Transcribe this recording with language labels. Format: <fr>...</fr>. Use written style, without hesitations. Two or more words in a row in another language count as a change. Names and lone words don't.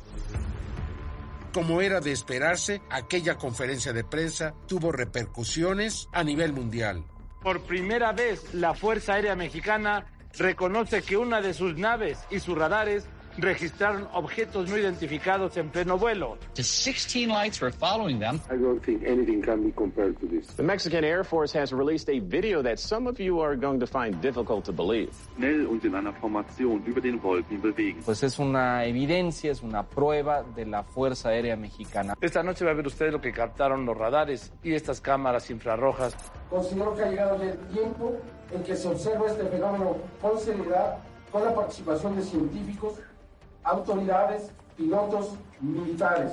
<es>Como era de esperarse, aquella conferencia de prensa tuvo repercusiones a nivel mundial. Por primera vez, la Fuerza Aérea Mexicana reconoce que una de sus naves y sus radares registraron objetos no identificados en pleno vuelo.</es> <en>The 16 lights were following them. I don't think anything can be compared to this. The Mexican Air Force has released a video that some of you are going to find difficult to believe.</en> <de>Schnell und in einer Formation über den Wolken bewegen.</de> <es>Pues es una evidencia, es una prueba de la Fuerza Aérea Mexicana. Esta noche va a ver ustedes lo que captaron los radares y estas cámaras infrarrojas. Considero que ha llegado el tiempo en que se observe este fenómeno con seriedad, con la participación de científicos, autoridades, pilotos, militares.</es>